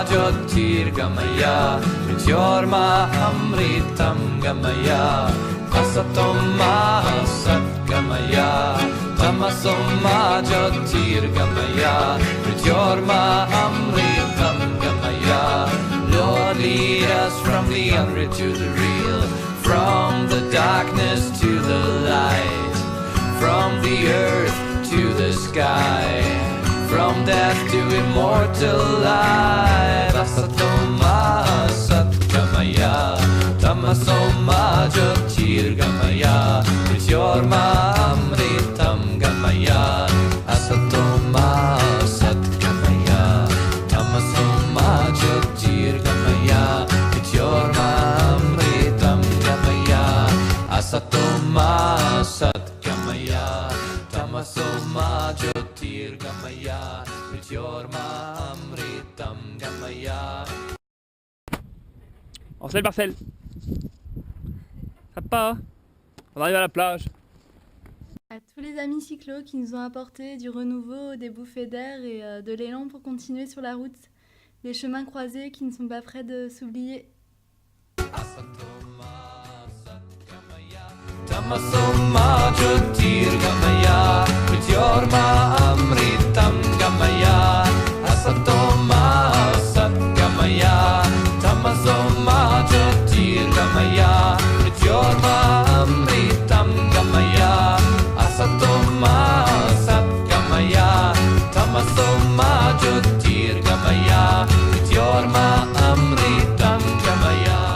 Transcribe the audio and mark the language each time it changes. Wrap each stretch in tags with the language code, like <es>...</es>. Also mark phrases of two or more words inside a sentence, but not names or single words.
<sa>Jyotirgamaya Mrityorma Amritam Gamaya Asatoma Satgamaya Tamasoma Jyotirgamaya Mrityorma Amritam Gamaya.</sa> <en>Lord, lead us from the unreal to the real, from the darkness to the light, from the earth to the sky, from death to immortal life.</en> <sa>Asatoma Satgamaya Tamasoma Jyotirgamaya Mrityorma Amritam Gamaya. Asatoma Satgamaya Tamasoma Jyotirgamaya Mrityorma Amritam Gamaya. Asatoma Satgamaya Tamasoma Jyotirgamaya Mrityorma Amritam Gamaya.</sa> <fr>Marcel, ça va pas hein? On arrive à la plage. À tous les amis cyclos qui nous ont apporté du renouveau, des bouffées d'air et de l'élan pour continuer sur la route, des chemins croisés qui ne sont pas prêts de s'oublier.</fr> <sa>Tamasoma Jyotirgamaya Mrityorma Amritam Gamaya. Asatoma Satgamaya Tamasoma Jyotirgamaya Mrityorma Amritam Gamaya. Asatoma Satgamaya Tamasoma Jyotirgamaya Mrityorma Amritam Gamaya.</sa>